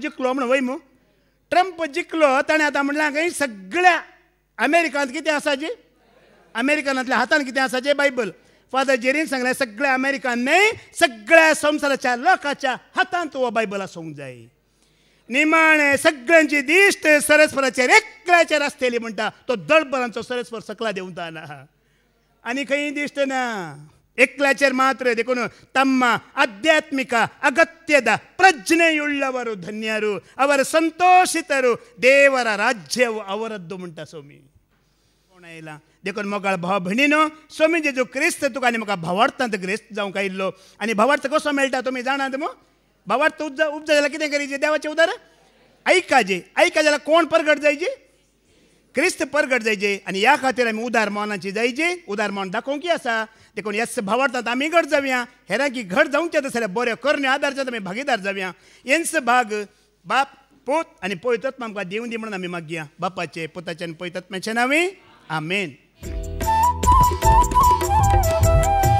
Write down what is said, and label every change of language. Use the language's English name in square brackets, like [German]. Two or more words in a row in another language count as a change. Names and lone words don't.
[Konkani] जिखलो म्हणून वय मू ट्रंप जिखलो ताणें आतां म्हणलां खंय सगळ्या अमेरिकांत कितें आसाचे अमेरिकनांतल्या हातांत कितें आसाचें बायबल फादर जेरीन सांगलें सगळ्या अमेरिकान न्हय सगळ्या संवसाराच्या लोकांच्या हातांत हो बायबल आसूंक जाय निमाणे सगळ्यांची दिश्ट सरस्वराचेर एकल्याचेर आसतली म्हणटा तो दळबरांचो सरस्वर सकला देंवताना आनी खंय दिश्ट ना एकल्याचेर मात्र देखून [Kannada] तಮ್ಮ ಆಧ್ಯಾತ್ಮಿಕ ಅಗತ್ಯದ ಪ್ರಜ್ಞೆಯುಳ್ಳವರು ಧನ್ಯರು ಅವರು ಸಂತೋಷಿತರು ದೇವರ ರಾಜ್ಯವು ಅವರದ್ದು [Konkani] म्हणटा सोमी कोण आयला देखून मोगाळ भाव भयणीनो सोमी जेजू क्रिस्त तुका आनी म्हाका भावार्थांत ग्रेस्त जावंक आयिल्लो आनी भावार्थ कसो मेळटा तुमी जाणात मो भावार्थ उपजा जाल्यार कितें करीचें देवाचें उदार ऐकाजे जाल्यार कोण परगट जायचे क्रिस्त परगट जायचे आनी ह्या खातीर आमी उदार मौनाची जायचे उदार मौन दाखोवंकी आसा देखून ह्याच भावार्थांत आमी घट जावया हेरांकी घट जावंचे जाल्यार बऱ्यो करण्यो आदारच्यात आमी भागीदार जावया हेंच भाग बाप पूत आनी पवित्र आत्मा आमकां दिवं दी म्हणून आमी मागया बापाचे पुताचे आनी पवित्र आत्म्याचे नांवे आमेन.